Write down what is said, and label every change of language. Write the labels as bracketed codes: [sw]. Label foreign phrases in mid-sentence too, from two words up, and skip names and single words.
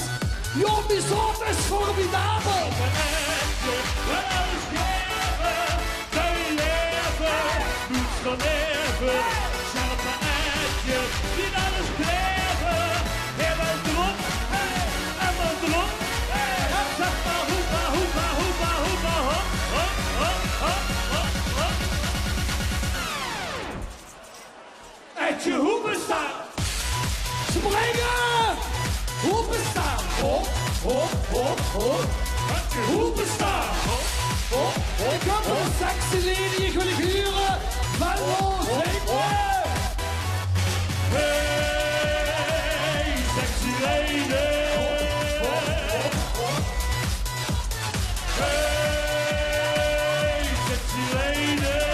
[nl] Joh, die soort is formidabel. Wel alles geven, kan je leven, moet van even. Zelf een eitje, niet alles geven. Helemaal erop, helemaal erop. Zeg maar hoepa, hoepa, hoepa, hoepa, hop, hop, hop, hop, hop, hop. Eitje Hoepenstaal. Springen! Hoepenstaan! Hop, hop, hop, hop. Hoepenstaan! Hop, hop, hop. Ik heb een [en] sexy lady, [nl] ik wil ik huren. Venlo, zingen! [en] Hey, sexy lady. Hey, sexy lady.